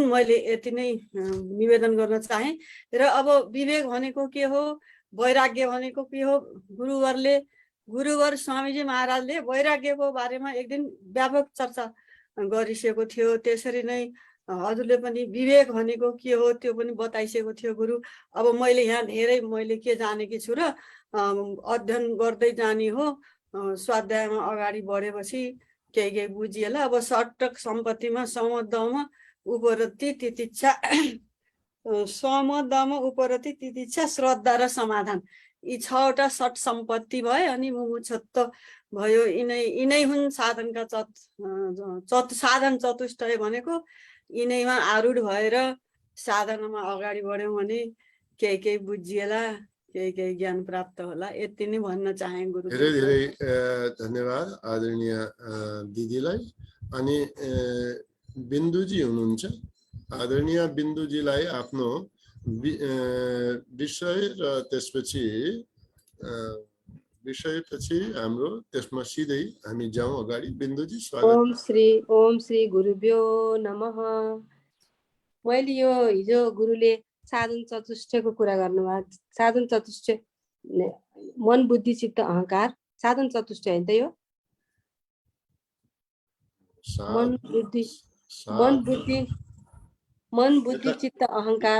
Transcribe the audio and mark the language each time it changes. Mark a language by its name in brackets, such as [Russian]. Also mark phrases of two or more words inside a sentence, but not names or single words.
[Nepali] मैले यति नै निवेदन गर्न चाहे। र अब विवेक भनेको के हो, वैराग्य भनेको के हो, गुरुवर स्वामीजी महाराजले वैराग्यको बारेमा एक दिन व्यापक चर्चा गरिसकेको थियो। त्यसरी नै हजुरले पनि विवेक भनेको के हो त्यो पनि बताइसकेको थियो गुरु। अब मैले यहाँ धेरै के जानेकी छु र अध्ययन गर्दै जाने हो। स्वाध्यायमा अगाडि बढेपछि केही बुझिएला। अब सटक सम्पत्तिमा समदम उपरति तितिक्षा, समदम उपरति तितिक्षा, श्रद्धा र समाधान, यी 6वटा सट सम्पत्ति भए। अनि मुमुक्षुत्व भयो। यिनै हुन् साधनका साधन चतुष्टय भनेको। यिनैमा आरूढ भएर साधनामा अगाडि बढ्यौँ भने केही बुझिएला, केही ज्ञान प्राप्त होला। यति नै भन्न चाहे गुरु। धेरै धेरै धन्यवाद आदरणीय दिदीलाई। अनि बिन्दुजी हुनुहुन्छ, आदरणीय बिन्दुजीलाई आफ्नो विषय र त्यसपछि हाम्रो त्यसमा सिधै हामी जाउँ अगाडि। बिन्दुजी स्वागत। [Sanskrit] ओम श्री गुरुभ्यो नमः। [Nepali] मैले यो हिजो गुरुले साधन चतुष्टयको कुरा गर्नुभयो। साधन चतुष्टय मन बुद्धि चित्त अहंकार साधन चतुष्टय होइन त यो? मन बुद्धि चित्त अहंकार।